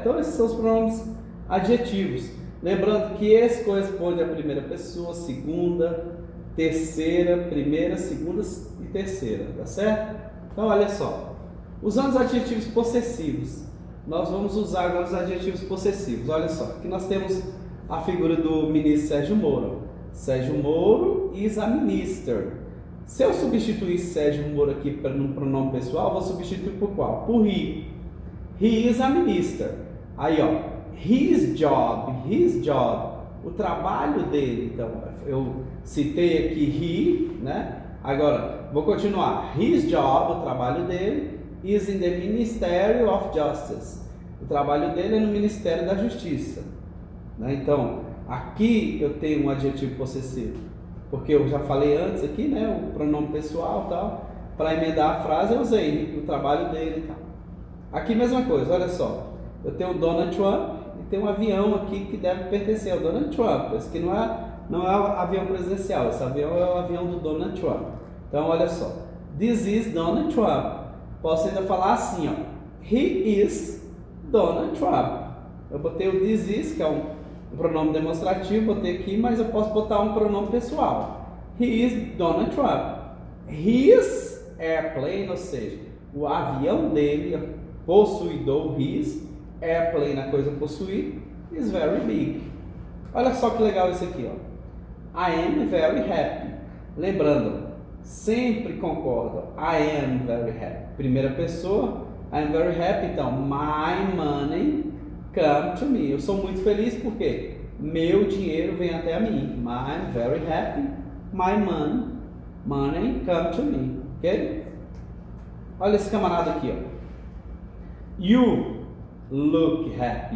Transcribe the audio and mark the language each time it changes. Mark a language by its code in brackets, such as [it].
[pt] Então esses são os pronomes adjetivos. Lembrando que esse corresponde à primeira pessoa, segunda, terceira, primeira, segunda e terceira, tá certo? Então olha só, usando os adjetivos possessivos, nós vamos usar agora os adjetivos possessivos. Olha só, aqui nós temos a figura do ministro Sérgio Moro. [en] Sérgio Moro is a minister. [pt] Se eu substituir Sérgio Moro aqui no pronome pessoal, vou substituir por qual? Por he. [en] He is a minister. [pt] Aí, ó, [en] his job, [pt] o trabalho dele. Então, eu citei aqui he, né? Agora, vou continuar. [en] His job, [pt] o trabalho dele, [en] is in the Ministry of Justice. [pt] O trabalho dele é no Ministério da Justiça. Né? Então, aqui eu tenho um adjetivo possessivo, porque eu já falei antes aqui, né, o pronome pessoal e tal, para emendar a frase eu usei o trabalho dele e tal. Aqui mesma coisa, olha só, eu tenho o Donald Trump e tem um avião aqui que deve pertencer ao Donald Trump. Esse aqui não é o avião presidencial, esse avião é o avião do Donald Trump. Então olha só, [en] this is Donald Trump. [pt] Posso ainda falar assim, ó, [en] he is Donald Trump. [pt] Eu botei o this is, que é um pronome demonstrativo, botei aqui, mas eu posso botar um pronome pessoal. [en] He is Donald Trump. His airplane, [pt] ou seja, o avião dele, possuidor, [en] his, airplane, [pt] a coisa possuir, [en] is very big. [pt] Olha só que legal isso aqui, ó. [en] I am very happy. [pt] Lembrando, sempre concordo. [en] I am very happy. [pt] Primeira pessoa, [en] I am very happy. [pt] Então, [en] my money come to me. [pt] Eu sou muito feliz porque meu dinheiro vem até a mim. [en] I'm very happy. My money come to me. Ok? [pt] Olha esse camarada aqui, ó. [en] You look happy.